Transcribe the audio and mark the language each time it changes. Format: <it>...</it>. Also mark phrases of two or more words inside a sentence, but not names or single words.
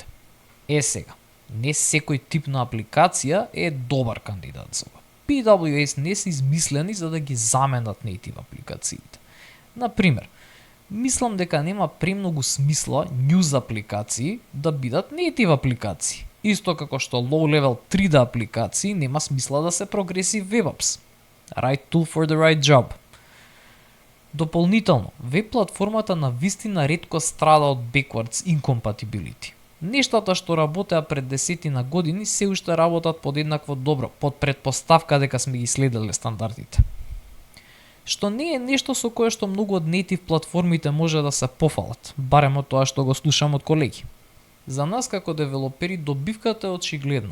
<mk>Сега, не секој тип на апликација е добар кандидат за ова. PWAs не се измислени за да ги заменат native апликациите. Например, мислам дека нема премногу смисла news апликации да бидат native апликации. Исто како што low-level 3D апликации нема смисла да се</mk> <en>Progressive Web Apps. Right tool for the right job.</en> <mk>Дополнително, веб платформата на вистина ретко страда од</mk> <en>backwards incompatibility.</en> <mk>Нештата што работеа пред десетина години се уште работат подеднакво добро, под претпоставка дека сме ги следеле стандардите. Што не е нешто со кое што многу од native платформите може да се пофалат, барем од тоа што го слушам од колеги. За нас како девелопери добивката е очигледна.</mk>